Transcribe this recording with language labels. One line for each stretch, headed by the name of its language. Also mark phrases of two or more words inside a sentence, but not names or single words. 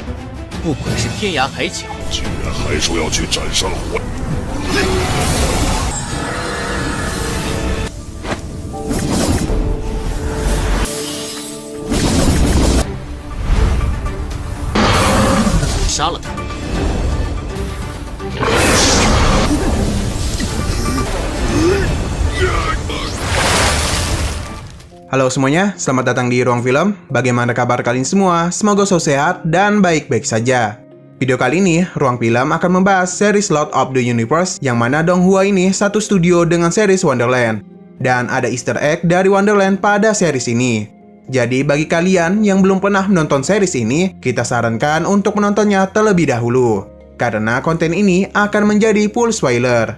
Chinese: 不愧是天涯海角，竟然还说要去斩杀火！杀了他
Indonesian: ！Halo semuanya, selamat datang di Ruang Film. Bagaimana kabar kalian semua? Semoga selalu sehat dan baik-baik saja. Video kali ini, Ruang Film akan membahas series Lord of the Universe, yang mana Donghua ini satu studio dengan series Wonderland. Dan ada
English: easter egg
Indonesian: dari Wonderland pada series ini. Jadi bagi kalian yang belum pernah menonton series ini, kita sarankan untuk menontonnya terlebih dahulu. Karena konten ini akan menjadi
English: full spoiler.